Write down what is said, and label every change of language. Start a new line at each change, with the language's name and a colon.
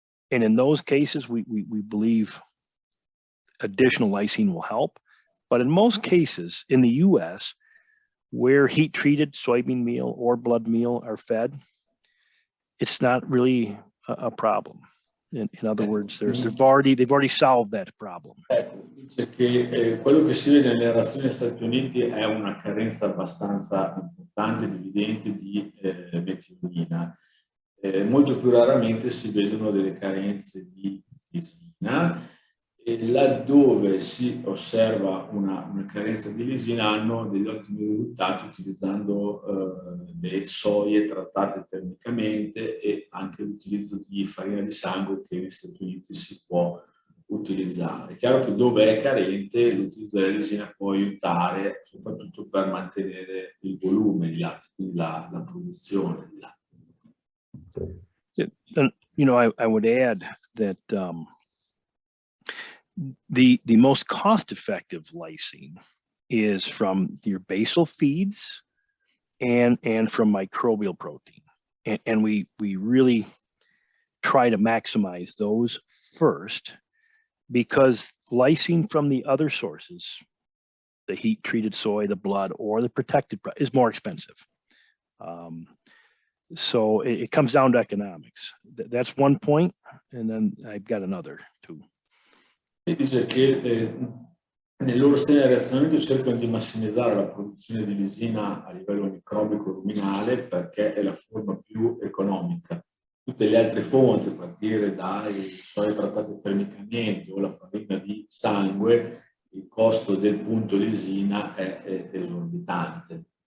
English: And in those cases, we believe additional lysine will help. But in most cases in the US, where heat-treated soybean meal or blood meal are fed, it's not really a problem. In other words, they've already solved that problem.
Italian: Dice che quello che si vede nelle razioni negli Stati Uniti è una carenza abbastanza importante ed evidente di metionina. Molto più raramente si vedono delle carenze di lisina, e laddove si osserva una carenza di lisina hanno degli ottimi risultati utilizzando le soie trattate termicamente e anche l'utilizzo di farina di sangue che negli Stati Uniti si può utilizzare. È chiaro che dove è carente l'utilizzo della lisina può aiutare soprattutto per mantenere il volume di latte, quindi la produzione di latte.
English: And, I would add that the most cost-effective lysine is from your basal feeds and from microbial protein, and we really try to maximize those first, because lysine from the other sources, the heat-treated soy, the blood, or the protected is more expensive. So it comes down to economics. That's one point, and then I've got another too.
Italian: Dice che nel loro sistema di razionamento cercano di massimizzare la produzione di lisina a livello microbico ruminale perché è la forma più economica. Tutte le altre fonti, a partire dai soie trattate termicamente o la farina di sangue, il costo del punto lisina è esorbitante.